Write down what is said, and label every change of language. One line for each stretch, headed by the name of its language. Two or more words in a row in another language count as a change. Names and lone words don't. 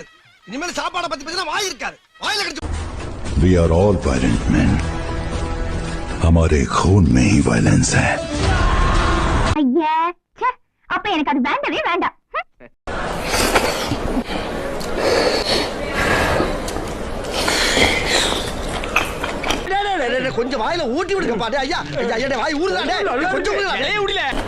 Tamil: இனிமேல் சாப்பாடை பத்தி பேசினா வாய் இருக்காது. வாயில கடிச்சு.
English: We are all violent men.
Hindi: हमारे खून में ही वायलेंस है.
Tamil: ஐயா, அப்ப எனக்கு அது வேண்டவே வேண்டாம். கொஞ்சம் வாயில ஊட்டி விடுங்க பாரு. ஐயா ஐயா வாய் ஊடுதாடே. கொஞ்சம் விடல.